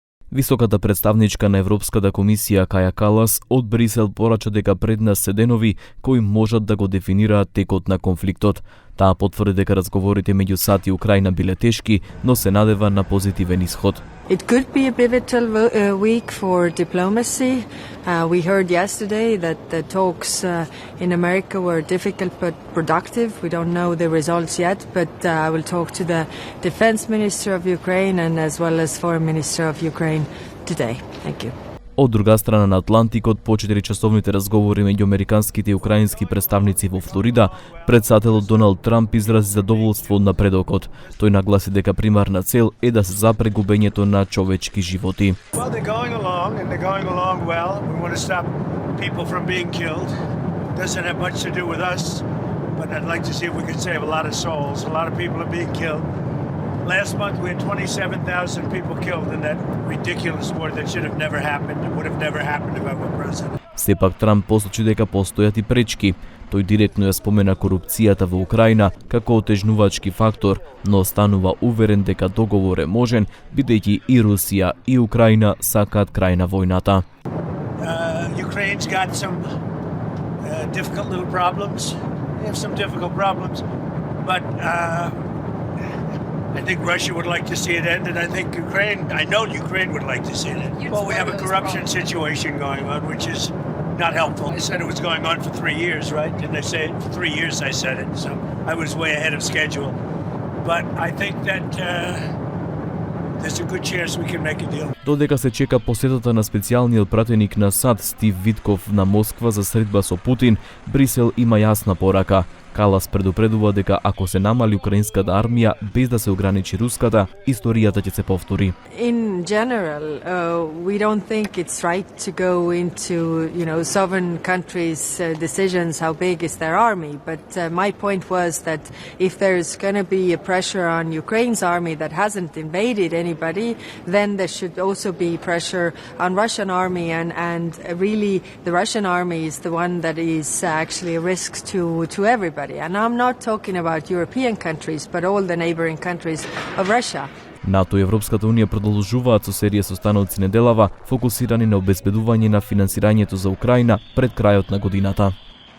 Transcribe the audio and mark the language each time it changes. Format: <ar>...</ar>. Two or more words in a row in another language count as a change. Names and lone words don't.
<mk>Високата представничка на Европската комисија Каја Калас од Брисел порача дека пред нас се денови кои можат да го дефинираат текот на конфликтот. Таа потврди дека разговорите меѓу САД и Украина биле тешки, но се надева на позитивен исход.</mk> <en>It could be a pivotal week for diplomacy. We heard yesterday that the talks in America were difficult but productive. We don't know the results yet, but I will talk to the Defense Minister of Ukraine and as well as Foreign Minister of Ukraine today. Thank you.</en> <mk>Од друга страна на Атлантикот, по 4-часовните разговори меѓу американските и украински представници во Флорида, претседателот Доналд Трамп изрази задоволство од напредокот. Тој нагласи дека примарна цел е да се запре губењето на човечки животи.</mk> <en>Last month we had 27,000 people killed in that ridiculous war that should have never happened. It would have never happened if I were president.</en> <mk>Сепак Трамп посочи дека постојат и пречки. Тој директно ја спомена корупцијата во Украина како отежнувачки фактор, но останува уверен дека договор е можен, бидејќи и Русија и Украина сакаат крај на војната.</mk> <en>Ukraine's got some difficult little problems. They have some difficult problems, but I think Russia would like to see it end, and I know Ukraine would like to see it end. Well, we have a corruption situation going on, which is not helpful. I said it was going on for 3 years, right? Didn't I say it? For 3 years I said it, so I was way ahead of schedule. But I think that there's a good chance we can make a deal.</en> <mk>Додека се чека посетата на специјалниот пратеник на САД Стив Витков на Москва за средба со Путин, Брисел има јасна порака. Калас предупредува дека ако се намали украинската армија без да се ограничи руската, историјата ќе се повтори.</mk> <en>In general, we don't think it's right to go into, sovereign countries' decisions how big is their army, but my point was that if there's going to be a pressure on Ukraine's army that hasn't invaded anybody, then there should also be pressure on Russian army and really the Russian army is the one that is actually a risk to everybody. And I'm not talking about European countries, but all the neighboring countries of Russia.</en> <mk>НАТО и Европската унија продолжуваат со серија состаноци неделава, фокусирани на обезбедување на финансирањето за Украина пред крајот на годината.</mk>